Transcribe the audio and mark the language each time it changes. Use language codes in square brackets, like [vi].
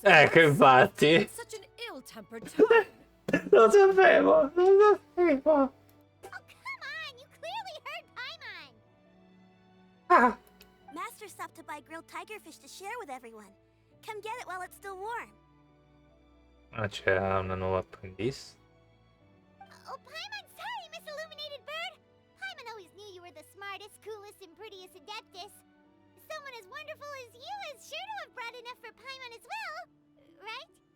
[it] Ecco, infatti. [en] Such an ill-tempered tone. [it] Lo sapevo, lo sapevo. [en] Oh, come on! You clearly heard Paimon! Ah. Master stopped to buy grilled tigerfish to share with everyone. Come get it while it's still warm. [it] Ah, c'è una nuova apprendista. [en] Oh, Paimon, sorry, Miss Illuminated Bird! Paimon always knew you were the smartest, coolest, and prettiest Adeptus. Someone as wonderful as you is sure to have brought enough for Paimon as well, right?